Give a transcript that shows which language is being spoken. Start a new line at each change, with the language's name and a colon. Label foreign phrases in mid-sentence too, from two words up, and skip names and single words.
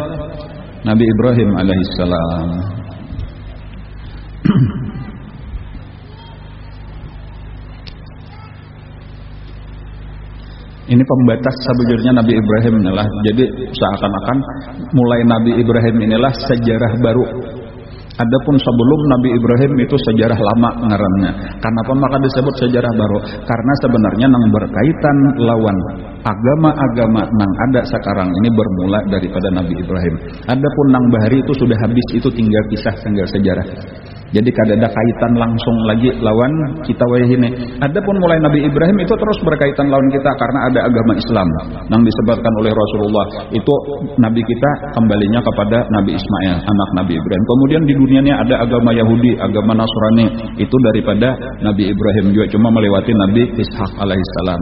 Indonesian: Nabi Ibrahim alaihissalam. Ini pembatas sebujurnya Nabi Ibrahim inilah. Jadi seakan-akan mulai Nabi Ibrahim inilah sejarah baru. Adapun sebelum Nabi Ibrahim itu sejarah lama ngarannya.
Banjar: Kenapa maka disebut sejarah baru? Karena sebenarnya nang berkaitan lawan agama-agama nang ada sekarang ini bermula daripada Nabi Ibrahim. Adapun nang bahari itu sudah habis, itu tinggal kisah, tinggal sejarah. Jadi kada ada kaitan langsung lagi lawan kita wayah ini. Adapun mulai Nabi Ibrahim itu terus berkaitan lawan kita karena ada agama Islam yang disebutkan oleh Rasulullah.
Indonesian: Itu Nabi kita kembalinya kepada Nabi Ismail, anak Nabi Ibrahim. Kemudian di dunia ini ada agama Yahudi, agama Nasrani, itu daripada Nabi Ibrahim juga, cuma melewati Nabi Ishak alaihissalam.